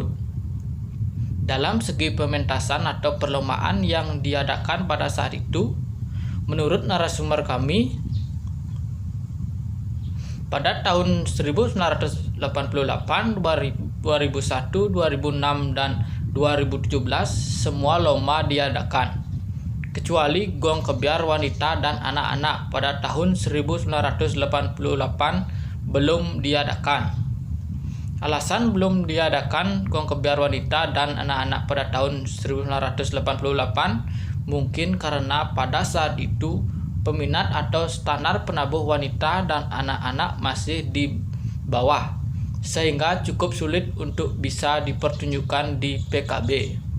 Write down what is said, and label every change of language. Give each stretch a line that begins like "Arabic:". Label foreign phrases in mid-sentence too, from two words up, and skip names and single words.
Indonesian: Dalam segi pementasan atau perlombaan yang diadakan pada saat itu, menurut narasumber kami, pada tahun 1988, 2001, 2006, dan 2017 semua lomba diadakan, kecuali gong kebiar wanita dan anak-anak pada tahun 1988 belum diadakan. Alasan belum diadakan gong kebiar wanita dan anak-anak pada tahun 1988 mungkin karena pada saat itu peminat atau standar penabuh wanita dan anak-anak masih di bawah, sehingga cukup sulit untuk bisa dipertunjukkan di PKB.